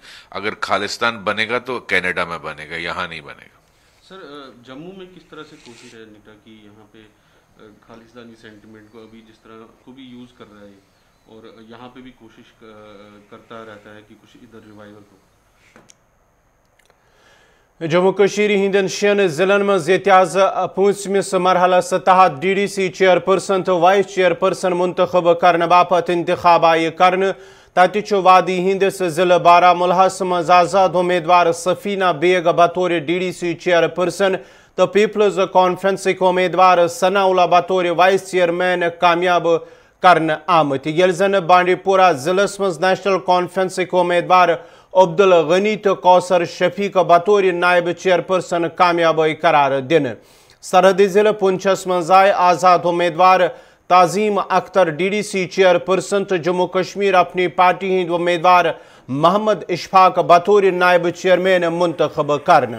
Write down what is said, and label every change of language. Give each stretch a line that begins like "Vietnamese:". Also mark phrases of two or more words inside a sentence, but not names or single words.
Hindi: अगर खालिस्तान बनेगा तो कनाडा में बनेगा, यहाँ नहीं बनेगा। सर, जम्मू में किस तरह से कोशिश है नेता की यहाँ पे खालिस्तानी सेंटिमेंट को अभी जिस तरह को भी यूज़ कर रहा है और यहाँ पे भी कोशिश करता रहता है कि कुछ इधर रिवाइवल हो।
Kashmiri: जम्मू कश्मीर हिंदन 6 जिलन मज एतियाज 5मिस मरहलस तहत
English: DDC chairperson
Kashmiri: तो
English: vice chairperson
Kashmiri: मुंतखब करने बापत इंतखाब आय करने तत वादी हिंदस जिले बारामुल्लाहस मज आजाद उम्मीदवार सफीना बेग बतौर
English: DDC chairperson
Kashmiri: तो पीपल्स कॉन्फ्रेंस उम्मीदवार सनाउल्ला बतौर
English: vice chairman
Kashmiri: कामयाब करने आमत। यल जन बांडीपोरा जिलस मज नेशनल कॉन्फ्रेंस उम्मीदवार अब्दुल गनी तो कौसर शफीक बतौर नायब चेयरपर्सन कामयाब करार दिन। सरहदी जिले पुंछस मज आए आज़ाद उम्मीदवार ताजीम अख्तर
English: DDC chairperson
Kashmiri: तो जम्मू कश्मीर अपनी पार्टी हिंद उम्मीदवार मोहम्मद इशफाक बतौर नायब चेयरमैन मुंतखब करने।